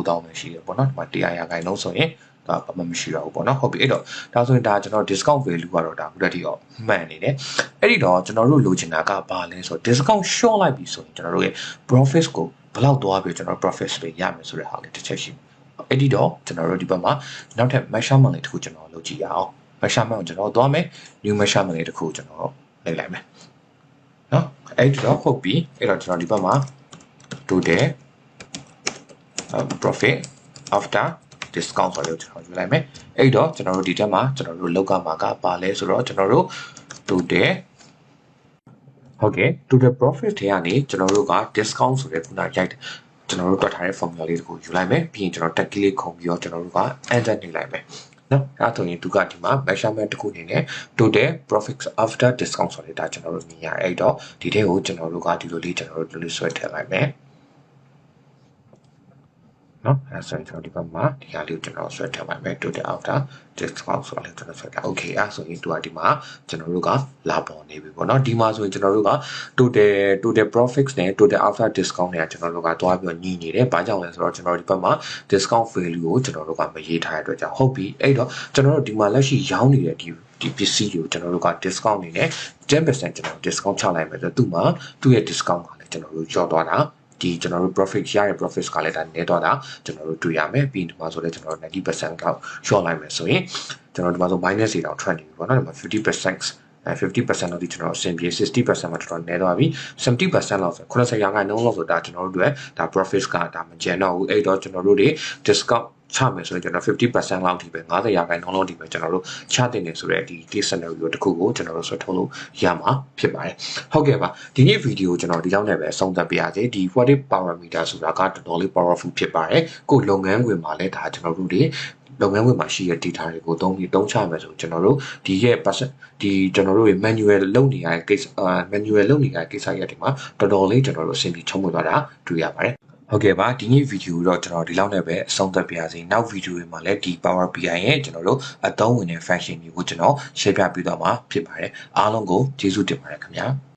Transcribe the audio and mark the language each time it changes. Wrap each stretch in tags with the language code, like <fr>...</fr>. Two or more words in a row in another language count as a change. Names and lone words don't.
<my>9000 ပဲရှိတယ်ပေါ့နော်ဒီမှာ100ရာခိုင်နှုန်းဆိုရင်ဒါဘာမှမရှိတော့ဘူးပေါ့နော်ဟုတ်ပြီအဲ့တော့ဒါဆိုရင်ဒါကျွန်တော်</my> <en>discount value</en> <my>ကတော့ဒါခုတည်းထိတော့မှန်နေတယ်အဲ့ဒီတော့ကျွန်တော်တို့လိုချင်တာကဘာလဲဆိုတော့</my> <en>discount short</en> <my>လိုက်ပြီဆိုရင်ကျွန်တော်တို့ရဲ့ profits ကိုဘယ်လောက်သွားပြီးကျွန်တော် profits တွေရမယ်ဆိုတဲ့ဟာလေးတစ်ချက်ရှိအဲ့ဒီတော့ကျွန်တော်တို့ဒီဘက်မှာနောက်ထပ် measurement လေးတစ်ခုကျွန်တော်လုပ်ကြည့်ရအောင် measurement ကိုကျွန်တော်သွားမယ်</my> <en>new measurement</en> <my>လေးတစ်ခုကျွန်တော်နှိပ်လိုက်မယ်နော်အဲ့ဒီတော့ဟုတ်ပြီအဲ့တော့ကျွန်တော်ဒီဘက်မှာ total</my> <en>profit after discount</en> <my>ဆိုလို့ကျွန်တော်ယူလိုက်မယ်အဲ့တော့ကျွန်တော်တို့ဒီထက်မှာကျွန်တော်တို့လောက်ကမှာကပါလဲဆိုတော့ကျွန်တော်တို့ total ဟုတ်ကဲ့</my> <en>total profit</en> <my>ထဲကနေကျွန်တော်တို့က discount ဆိုတဲ့ခုနရိုက်ကျွန်တော်တို့တွက်ထားတဲ့ formula လေးတခုယူလိုက်မယ်ပြီးရင်ကျွန်တော် tag လေးခုံပြီးတော့ကျွန်တော်တို့က enter နှိပ်လိုက်မယ်နော်အဲ့ဒါဆိုရင်သူကဒီမှာ measurement တခုအနေနဲ့</my> <en>total profits after discount</en> <my>ဆိုတဲ့ဒါကျွန်တော်တို့မြင်ရတယ်အဲ့တော့ဒီထဲကိုကျွန်တော်တို့ကဒီလိုလေးကျွန်တော်တို့ဆွဲထည့်လိုက်မယ် နော်အဲ့ဆိုရင်ကျွန်တော်ဒီဘက်မှာဒီဟာလေးကိုကျွန်တော်ဆွဲထည့်လိုက်မယ်</my> <en>total after discount</en> <my>ဆိုတော့ကျွန်တော်ဆွဲထား okay အဲ့ဆိုရင်သူကဒီမှာကျွန်တော်တို့ကလာပေါ်နေပြီပေါ့နော်ဒီမှာဆိုရင်ကျွန်တော်တို့က</my> <en>total profits</en> <my>နဲ့</my> <en>total after discount</en> <my>တွေကကျွန်တော်တို့ကတွားပြီးညီနေတယ်ဘာကြောင့်လဲဆိုတော့ကျွန်တော်ဒီဘက်မှာ</my> <en>discount value</en> <my>ကိုကျွန်တော်တို့ကမရေးထားတဲ့အတွက်ကြောင့်ဟုတ်ပြီအဲ့တော့ကျွန်တော်တို့ ဒီမှာလက်ရှိရောင်းနေတဲ့ဒီပစ္စည်းကိုကျွန်တော်တို့က discount အနေနဲ့ 10% ကျွန်တော် discount ချလိုက်မယ်ဆိုတော့သူ့ရဲ့ discount ကလည်းကျွန်တော်တို့ကျော်သွားတာဒီကျွန်တော်တို့ profit ရတဲ့ profits ကလည်းဒါနေတော့တာကျွန်တော်တို့တွေ့ရမယ်ပြီးဒီမှာဆိုလည်းကျွန်တော်တို့ 90% လောက် short လိုက်မယ်ဆိုရင်ကျွန်တော်ဒီမှာဆို minus တွေတော့ထွက်နေပြီ ပေါ့နော်ဒီမှာ 50% 50% လောက်ဒီကျွန်တော်အဆင်ပြေ 60% မှာတော်တော်နည်းသွားပြီ 70% လောက်ဆို90%ရာခိုင်နှုန်းလောက်ဆိုဒါကျွန်တော်တို့တွေဒါ profits ကဒါမကျန်တော့ဘူးအဲ့တော့ကျွန်တော်တို့တွေ discount ချမယ်ဆိုရင်ကျွန်တော်50% လောက် ထိပဲ90%ရာခိုင်နှုန်းလောက်ထိပဲကျွန်တော်တို့ချတင်နေဆိုတဲ့ဒီ</my> <en>case scenario</en> <my>တစ်ခုကိုကျွန်တော်တို့ဆွဲထုတ်လို့ရမှာဖြစ်ပါတယ်ဟုတ်ကဲ့ပါဒီနေ့ဗီဒီ ယိုကျွန်တော်ဒီလောက်နဲ့ပဲဆုံးသက်ပြရစေဒီ</my> <en>what parameter</en> <my>ဆိုတာကတော်တော်လေး powerful ဖြစ်ပါတယ်ကိုလုပ်ငန်းခွင်မှာလည်းဒါကျွန်တော်တို့တွေလုပ်ငန်းခွင်မှာရှိတဲ့ data တွေကိုသုံးပြီးတုံးချမယ်ဆိုကျွန်တော်တို့ဒီရဲ့ percent ဒီကျွန်တော်တို့ရဲ့ manual လုပ်နေရတဲ့ case manual လုပ်နေရတဲ့ကိစ္စရပ်တွေမှာတော်တော်လေးကျွန်တော်တို့အဆင်ပြေချုံးမသွားတာတွေ့ရပါတယ်ဟုတ်ကဲ့ပါဒီနေ့ဗီဒီယိုတော့ကျွန်တော်ဒီလောက်နဲ့ပဲအဆုံးသတ်ပြရစီနောက်ဗီဒီယိုတွေမှာလည်းဒီ Power BI ရဲ့ကျွန်တော်တို့အသုံးဝင်တဲ့ function တွေကိုကျွန်တော်ရှင်းပြပေးသွားမှာဖြစ်ပါတယ်အားလုံးကိုကျေးဇူးတင်ပါတယ်ခင်ဗျာ</my>